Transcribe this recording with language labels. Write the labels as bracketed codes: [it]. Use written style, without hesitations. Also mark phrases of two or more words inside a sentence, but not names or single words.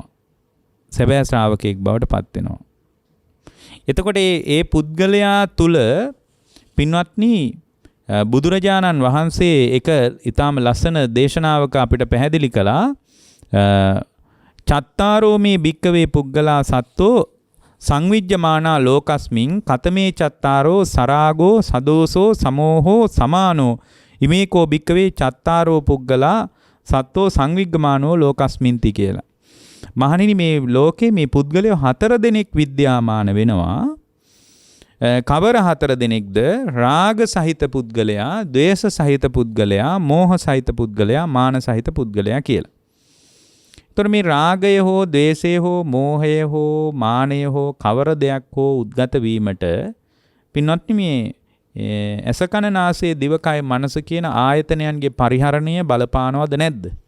[si] සැබෑ ශ්‍රාවකයෙක් බවට පත් වෙනවා. එතකොට ඒ පුද්ගලයා තුල පින්වත්නි බුදුරජාණන් වහන්සේ එක ඊටාම ලස්සන දේශනාවක අපිට පැහැදිලි කළා. [pi] චත්තාරෝ මේ භික්කවේ පුද්ගලා සත්තෝ සංවිජ්ජමානා ලෝකස්මින් කතමේ චත්තාරෝ සරාගෝ සදෝසෝ සමෝහෝ සමානෝ ඉමේකෝ භික්කවේ චත්තාරෝ පුද්ගලා සත්තෝ සංවිග්ගමානෝ ලෝකස්මින්ති කියලා. [si] මහණෙනි මේ ලෝකේ මේ පුද්ගලයෝ 4 දෙනෙක් විද්‍යාමාන වෙනවා. කවර 4 දෙනෙක්ද? රාග සහිත පුද්ගලයා, ද්වේෂ සහිත පුද්ගලයා, මෝහ සහිත පුද්ගලයා, මාන සහිත පුද්ගලයා කියලා. ඒතර මේ රාගය හෝ ද්වේෂය හෝ මෝහය හෝ මානය හෝ කවර දෙයක් හෝ උද්ගත වීමට පින්වත්නි මේ ඇසකන නාසය දිවකය මනස කියන ආයතනයන්ගේ පරිහරණය බලපානවද නැද්ද?